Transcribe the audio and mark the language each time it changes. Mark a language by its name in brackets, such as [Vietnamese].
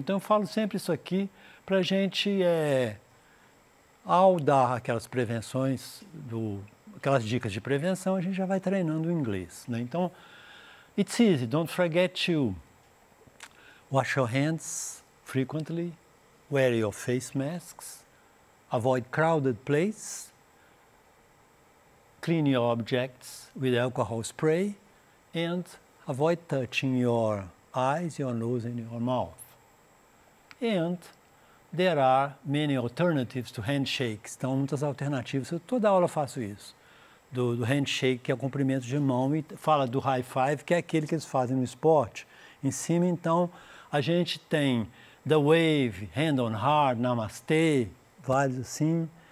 [Portuguese] Então eu falo sempre isso aqui para a gente, ao dar aquelas prevenções, aquelas dicas de prevenção, a gente já vai treinando o inglês, né? [English] Então, it's easy, don't forget to wash your hands frequently, wear your face masks, avoid crowded places, clean your objects with alcohol spray, and avoid touching your eyes, your nose, and your mouth. And there are many alternatives to handshakes. [Portuguese] Então, muitas alternativas. Eu toda aula faço isso. Do handshake, que é o cumprimento de mão, e fala do high five, que é aquele que eles fazem no esporte. Em cima, então, a gente tem the wave, hand on heart, namaste, vários assim.